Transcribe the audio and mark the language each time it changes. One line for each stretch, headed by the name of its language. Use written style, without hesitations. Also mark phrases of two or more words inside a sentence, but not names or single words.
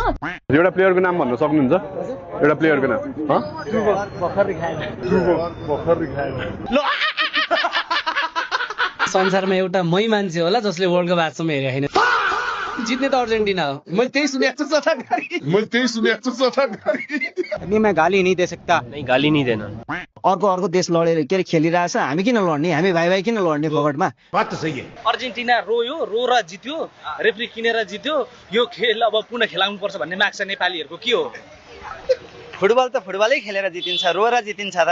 Nepali: एउटा प्लेयरको नाम भन्न सक्नुहुन्छ एउटा प्लेयरको नाम संसारमा एउटा मै मान्छे होला जसले वर्ल्ड कप आजसम्म हेरेको छैन जित्ने त अर्जेन्टिना हो मैले त्यही सुनेको छु
Hindi: मैं गाली नहीं दे सकता नहीं गाली नहीं देना
Nepali: अर्को देश लडेर के खेलिरहेछ हामी किन लड्ने हामी भाइ किन लड्ने फगटमा
Hindi: बात त सही है
Nepali: अर्जेन्टिना रोयो रोएर जित्यो रेफ्री किनेर जित्यो यो खेल अब पुनः खेलाउनु पर्छ भन्ने माग छ नेपालीहरुको के हो फुटबल त फुटबलै खेलेर जितिन्छ रोएर जितिन्छ त